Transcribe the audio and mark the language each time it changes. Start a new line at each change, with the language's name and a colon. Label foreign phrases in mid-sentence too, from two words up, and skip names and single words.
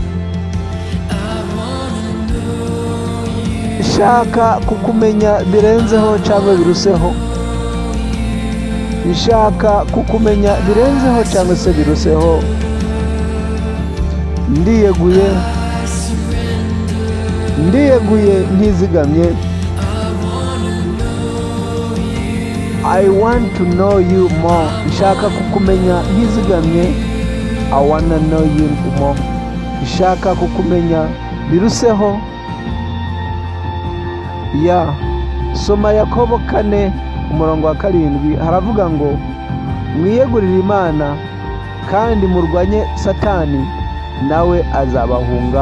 Kinyarwanda: Nshaka kukumenya birenzeho cyangwa biruseho. Nshaka kukumenya birenzeho cyangwa se biruseho. Ndiyeguye, ndiyeguye ntizigamye.
English: I want to know you more.
Kinyarwanda: Nshaka kukumenya ntizigamye.
English: I wanna know you more.
Kinyarwanda: Nshaka kukumenya biruseho. Ya soma Yakobo 4:7 haravuga ngo mwiyegurire Imana kandi murwanye Satani nawe azabahunga.